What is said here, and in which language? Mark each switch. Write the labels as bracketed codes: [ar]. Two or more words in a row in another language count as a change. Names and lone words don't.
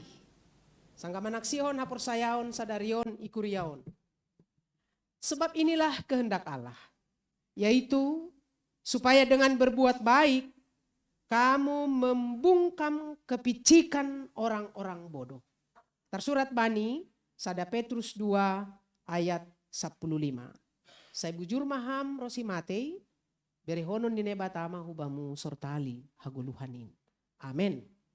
[bts] Sangga manaksihon hapor sayaon sadarion ikuriaon. [id] Sebab inilah kehendak Allah. Yaitu supaya dengan berbuat baik kamu membungkam kepicikan orang-orang bodoh. [bts] Tersurat bani sada Petrus 2 ayat 15. Saya bujur maham rosimatei berehonon dine batama hubamu sortali haguluhanin. Amin.